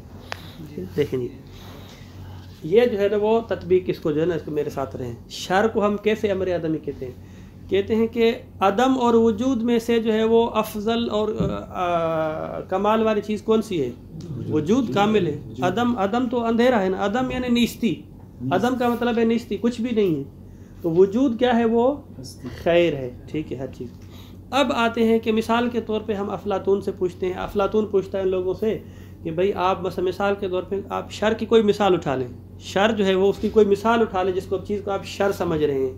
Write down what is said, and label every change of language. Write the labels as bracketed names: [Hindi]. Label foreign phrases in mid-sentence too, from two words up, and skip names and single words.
[Urdu] دیکھیں یہ جو ہے نا وہ تطبیق اس کو جو ہے نا اس کو میرے ساتھ رہیں. شر کو ہم کیسے امر عدمی کہتے ہیں؟ کہتے ہیں کہ عدم اور وجود میں سے جو ہے وہ افضل اور کمال والی چیز کون سی ہے؟ وجود کامل ہے. عدم تو اندھیرا ہے نا. عدم یعنی نیستی. عدم کا مطلب ہے نیستی، کچھ بھی نہیں ہے. تو وجود کیا ہے؟ وہ خیر ہے. ٹھیک ہے ہر چیز. اب آتے ہیں کہ مثال کے طور پہ ہم افلاطون سے پوچھتے ہیں. افلاطون پوچھتا ہے ان لوگوں سے کہ بھائی آپ مثال کے طور پہ آپ شر کی کوئی مثال اٹھا لیں. شر جو ہے وہ اس کی کوئی مثال اٹھا لیں جس کو چیز کو آپ شر سمجھ رہے ہیں.